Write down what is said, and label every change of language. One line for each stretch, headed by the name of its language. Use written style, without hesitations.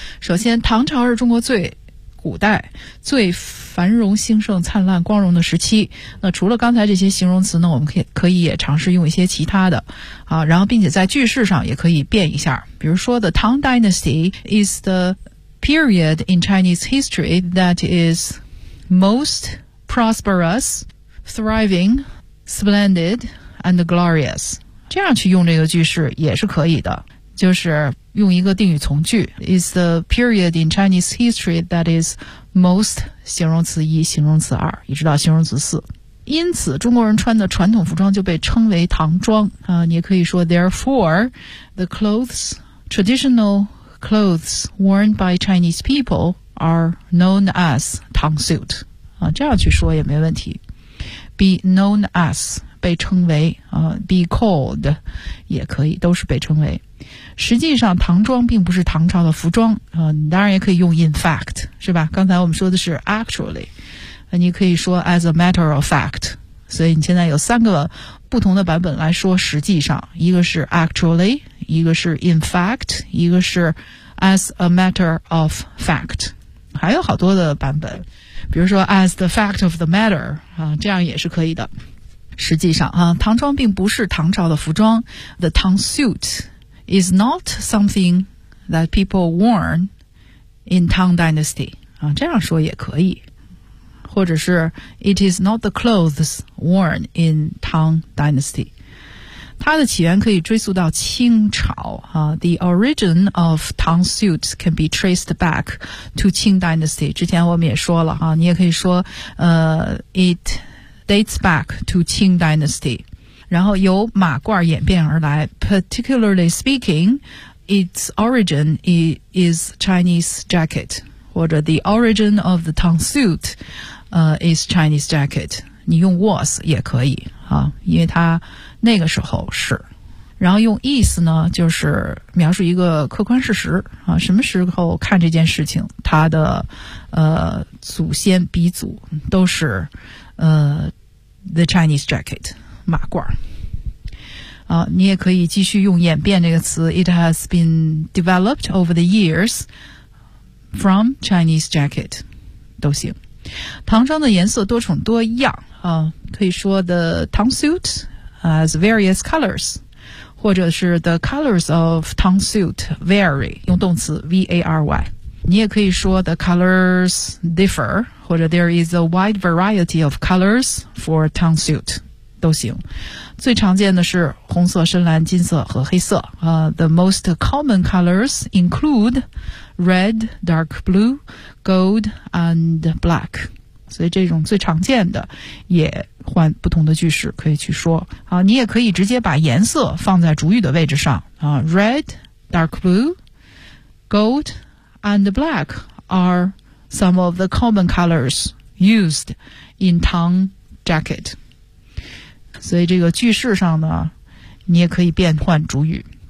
Chinese: 首先，唐朝是中国最古代最繁荣兴盛灿烂光荣的时期，那除了刚才这些形容词呢，我们可以也尝试用一些其他的啊，然后并且在句式上也可以变一下，比如说
English: The Tang Dynasty is the period in Chinese history that is most prosperous, thriving, splendid, and glorious，
Chinese: 这样去用这个句式也是可以的，就是用一个定语从句。
English: Is the period in Chinese history that is most
Chinese: 形容词一、形容词二，一直到形容词四。因此，中国人穿的传统服装就被称为唐装。你也可以说
English: Therefore, the clothes, traditional clothes worn by Chinese people are known as 唐 suit。
Chinese: 这样去说也没问题。
English: Be known as
Chinese: 被称为，
English: be called
Chinese: 也可以，都是被称为。实际上唐装并不是唐朝的服装，你当然也可以用 in fact， 是吧，刚才我们说的是 actually， 你可以说
English: as a matter of fact，
Chinese: 所以你现在有三个不同的版本来说实际上，一个是 actually， 一个是 in fact， 一个是 as a matter of fact， 还有好多的版本，比如说
English: as the fact of the matter，
Chinese: 这样也是可以的。实际上，唐装并不是唐朝的服装，
English: the Tang suitis not something that people worn in Tang Dynasty.
Chinese: 这样说也可以。或者是
English: it is not the clothes worn in Tang Dynasty.
Chinese: 它的起源可以追溯到清朝。
English: The origin of Tang suits can be traced back to Qing Dynasty.
Chinese: 之前我们也说了，你也可以说
English: it dates back to Qing Dynasty.
Chinese: 然后由马褂演变而来
English: Particularly speaking, its origin is Chinese jacket.
Chinese: 或者
English: the origin of the tong suit, is Chinese jacket.
Chinese: 你用 was 也可以、啊、因为它那个时候是。然后用 is 呢就是描述一个客观事实、啊、什么时候看这件事情他的祖先鼻祖都是the Chinese jacket, 马褂、啊、你也可以继续用演变这个词
English: it has been developed over the years from Chinese jacket,
Chinese: 都行。唐装的颜色多种多样、啊、可以说
English: the tong suit has various colors,
Chinese: 或者是
English: the colors of tong suit vary,
Chinese: 用动词 V-A-R-Y. 你也可以说
English: the colors differ, 或者 there is a wide variety of colors for tong suit,
Chinese: 都行。最常见的是红色、深蓝、金色和黑色。
English: The most common colors include red, dark blue, gold, and black.
Chinese: 所以这种最常见的也换不同的句式可以去说、啊、你也可以直接把颜色放在主语的位置上、啊、
English: Red, dark blue, gold and black are some of the common colors used in tong jacket
Chinese: 所以这个句式上呢你也可以变换主语